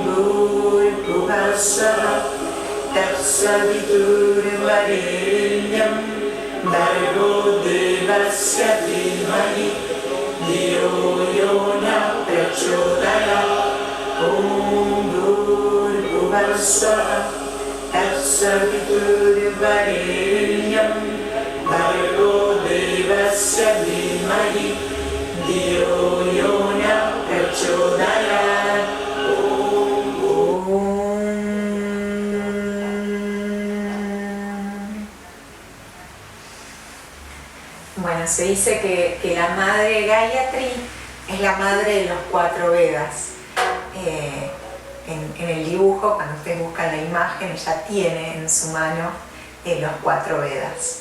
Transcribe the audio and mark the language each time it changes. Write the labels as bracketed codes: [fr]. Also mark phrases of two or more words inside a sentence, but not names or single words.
[sa] Bhurvubhuva Swaha Tat Savitur Varenyam Bhargo Devasya Dhimahi Diyo Yona Prachodayat Om Bhurvubhuva Swaha Tat Savitur Varenyam Bhargo Devasya Dhimahi Diyo Yona Prachodayat. [es] Bueno, se dice que la madre Gayatri es la madre de los 4 Vedas. En el dibujo, cuando ustedes buscan la imagen, ella tiene en su mano los 4 Vedas.